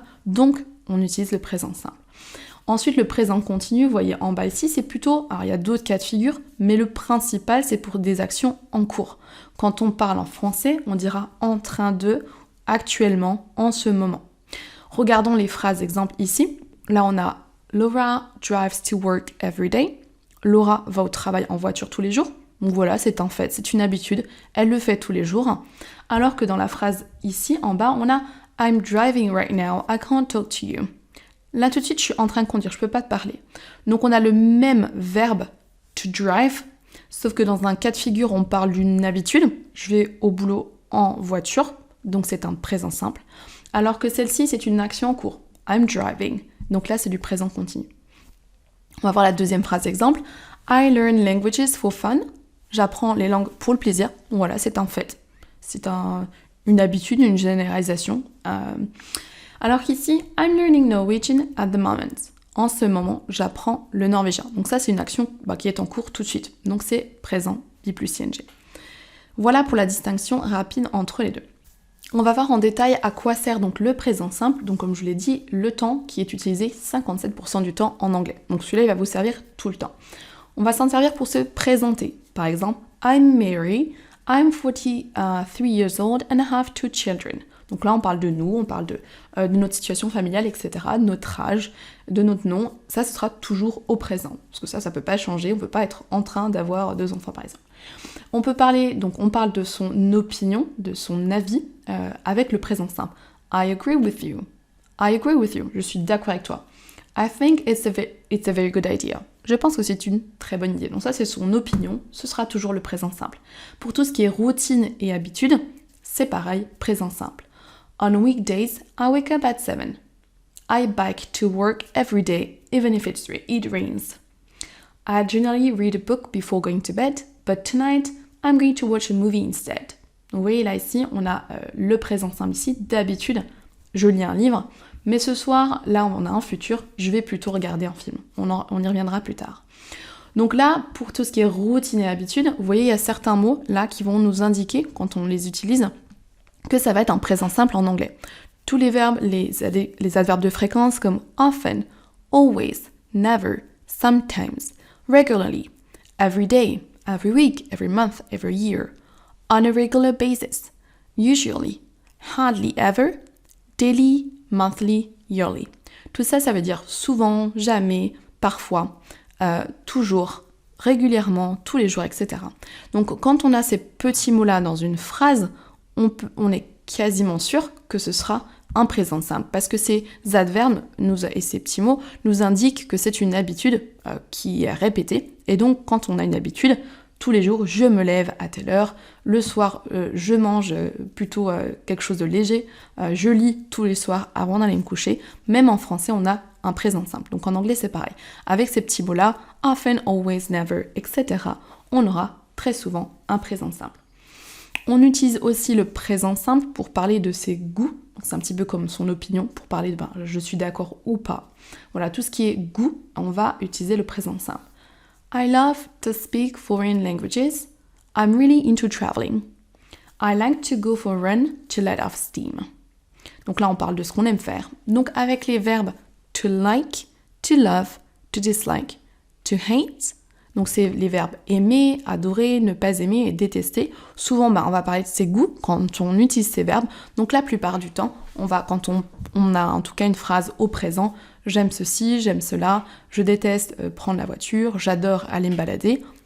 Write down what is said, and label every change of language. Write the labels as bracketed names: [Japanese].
[French] Donc, on utilise le présent simple. Ensuite, le présent continu, vous voyez en bas ici, c'est plutôt, alors il y a d'autres cas de figure, mais le principal, c'est pour des actions en cours. Quand on parle en français, on dira en train de, actuellement, en ce moment. Regardons les phrases exemples ici. Là, on a [English] Laura drives to work every day. [French] Laura va au travail en voiture tous les jours. Donc voilà, c'est un fait, c'est une habitude, elle le fait tous les jours. Alors que dans la phrase ici, en bas, on a [English] I'm driving right now, I can't talk to you. [French] Là tout de suite, je suis en train de conduire, je peux pas te parler. Donc on a le même verbe to drive, sauf que dans un cas de figure, on parle d'une habitude. Je vais au boulot en voiture, donc c'est un présent simple. Alors que celle-ci, c'est une action en cours. [English] I'm driving. [French] Donc là, c'est du présent continu. On va voir la deuxième phrase exemple. [English] I learn languages for fun. [French] J'apprends les langues pour le plaisir. Voilà, c'est un fait. C'est une habitude, une généralisation. Alors qu'ici, [English] I'm learning Norwegian at the moment. [French] En ce moment, j'apprends le norvégien. Donc ça, c'est une action qui est en cours tout de suite. Donc c'est présent, be plus ing. Voilà pour la distinction rapide entre les deux. On va voir en détail à quoi sert donc le présent simple. Donc comme je vous l'ai dit, le temps qui est utilisé 57% du temps en anglais. Donc celui-là, il va vous servir tout le temps. On va s'en servir pour se présenter. Par exemple, [English] I'm Mary, I'm 43 years old and I have 2 children. [French] Donc là, on parle de nous, on parle de notre situation familiale, etc., de notre âge, de notre nom. Ça, ce sera toujours au présent. Parce que ça peut pas changer. On peut pas être en train d'avoir 2 enfants, par exemple. On parle de son opinion, de son avis, avec le présent simple. [English] I agree with you. I agree with you. [French] Je suis d'accord avec toi. [English] I think it's a very good idea. [French] Je pense que c'est une très bonne idée. Donc ça, c'est son opinion. Ce sera toujours le présent simple. Pour tout ce qui est routine et habitude, c'est pareil, présent simple. [English] On weekdays, I wake up at 7. I bike to work every day, even if it rains. I generally read a book before going to bed, but tonight I'm going to watch a movie instead. [French] Donc vous voyez là ici, on a le présent simple ici. D'habitude, je lis un livre, mais ce soir, là on a un futur, je vais plutôt regarder un film. On y reviendra plus tard. Donc là, pour tout ce qui est routine et habitude, vous voyez, il y a certains mots là qui vont nous indiquer, quand on les utilise, que ça va être un présent simple en anglais. Tous les verbes, les adverbes de fréquence comme [English] often, always, never, sometimes, regularly, every day, every week, every month, every year, on a regular basis, usually, hardly ever, daily, monthly, yearly. [French] Tout ça, ça veut dire souvent, jamais, parfois, toujours, régulièrement, tous les jours, etc. Donc quand on a ces petits mots-là dans une phrase, on est quasiment sûr que ce sera un présent simple, parce que ces adverbes et ces petits mots nous indiquent que c'est une habitude qui est répétée, et donc quand on a une habitude, tous les jours, je me lève à telle heure, le soir, je mange plutôt quelque chose de léger, je lis tous les soirs avant d'aller me coucher. Même en français, on a un présent simple. Donc en anglais, c'est pareil. Avec ces petits mots-là, often, always, never, etc., on aura très souvent un présent simple. On utilise aussi le présent simple pour parler de ses goûts. C'est un petit peu comme son opinion, pour parler de je suis d'accord ou pas. Voilà, tout ce qui est goût, on va utiliser le présent simple. [English] I love to speak foreign languages. I'm really into traveling. I like to go for a run to let off steam. [French] Donc là, on parle de ce qu'on aime faire. Donc avec les verbes to like, to love, to dislike, to hate. Donc c'est les verbes aimer, adorer, ne pas aimer et détester. Souvent, on va parler de ses goûts quand on utilise ces verbes. Donc la plupart du temps, quand on a en tout cas une phrase au présent, j'aime ceci, j'aime cela, je déteste prendre la voiture, j'adore aller me balader.